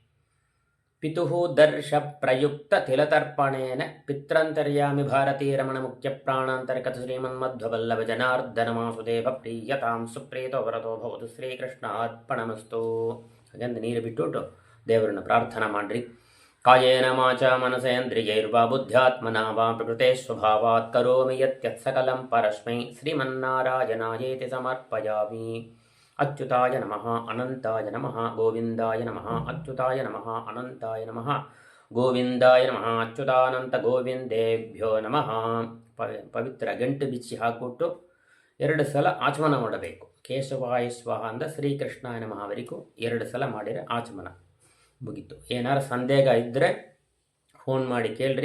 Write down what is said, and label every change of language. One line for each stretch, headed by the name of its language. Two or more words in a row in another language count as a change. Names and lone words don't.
Sanskrit: ಪಿತುಃ ದರ್ಶ ಪ್ರಯುಕ್ತ ತಿಲತರ್ಪಣೇನ ಪಿತ್ರಂತರ್ಯಾಮಿ ಭಾರತೀ ರಮಣ ಮುಖ್ಯ ಪ್ರಾಣಾಂತರ್ಗತ ಶ್ರೀಮನ್ಮಧ್ವವಲ್ಲಭ ಜನಾರ್ದನ ವಾಸುದೇವ ಪ್ರೀಯತಾಂ ಸುಪ್ರೀತೋ ವರದೋ ಭವತು ಶ್ರೀಕೃಷ್ಣ ಅರ್ಪಣಮಸ್ತು.
Kannada: ಹಾಗಂದು ನೀರು ಬಿಟ್ಟುಬಿಟ್ಟು ದೇವರನ್ನ ಪ್ರಾರ್ಥನಾ ಮಾಡ್ರಿ.
Sanskrit: ಕಾಯೇನ ವಾಚಾ ಮನಸೇಂದ್ರಿಯೈರ್ವಾ ಬುದ್ಧ್ಯಾತ್ಮನಾ ವಾ ಪ್ರಕೃತೆ ಸ್ವಭಾವಾತ್ ಕರೋಮಿ ಯತ್ಯತ್ ಸಕಲಂ ಪರಸ್ಮೈ ಶ್ರೀಮನ್ನಾರಾಯಣಾಯೇತಿ ಸಮರ್ಪಯಾಮಿ. ಅಚ್ಯುತಾಯ ನಮಃ ಅನಂತಾಯ ನಮಃ ಗೋವಿಂದಾಯ ನಮಃ ಅಚ್ಯುತಾಯ ನಮಃ ಅನಂತಾಯ ನಮಃ ಗೋವಿಂದಾಯ ನಮಃ ಅಚ್ಯುತಾನಂತ ಗೋವಿಂದೇಭ್ಯೋ ನಮಃ.
Kannada: ಪವಿತ್ರ ಗಂಟು ಬಿಚ್ಚಿ ಹಾಕ್ಬಿಟ್ಟು 2 ಸಲ ಆಚಮನ ಮಾಡಬೇಕು.
Sanskrit: ಕೇಶವಾಯ ಸ್ವಾಹ
Kannada: ಅಂದ
Sanskrit: ಶ್ರೀಕೃಷ್ಣಾಯ ನಮಃ
Kannada: ಅವರಿಗೂ 2 ಸಲ ಮಾಡಿದರೆ ಆಚಮನ ಮುಗೀತು. ಏನಾರು ಸಂದೇಹ ಇದ್ದರೆ ಫೋನ್ ಮಾಡಿ ಕೇಳ್ರಿ.